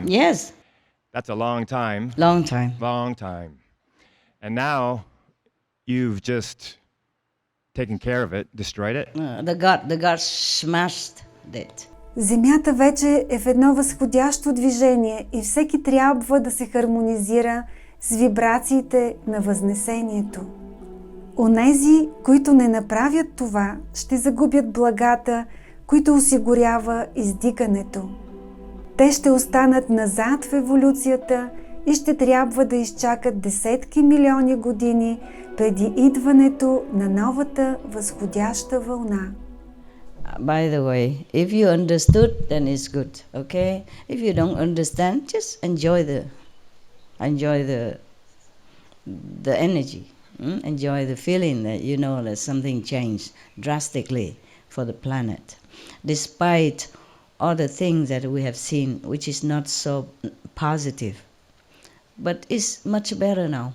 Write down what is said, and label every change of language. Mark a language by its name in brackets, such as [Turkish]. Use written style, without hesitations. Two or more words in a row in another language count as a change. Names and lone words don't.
[English] Yes, That's a long time. long time. Long time. And now you've just taken care of it, destroyed it. The God smashed it. [Bulgarian] Земята вече е в едно възходящо движение и всеки трябва да се хармонизира с вибрациите на възнесението. Онези, които не направят това, ще загубят благата, които осигурява издигането. Те ще останат назад в еволюцията и ще трябва да изчакат десетки милиони години преди идването на новата възходяща вълна. [English] By the way, if you understood, then it's good, okay? If you don't understand, just enjoy the energy, enjoy the feeling that you know that something changed drastically for the planet, despite all the things that we have seen, which is not so positive, but it's much better now.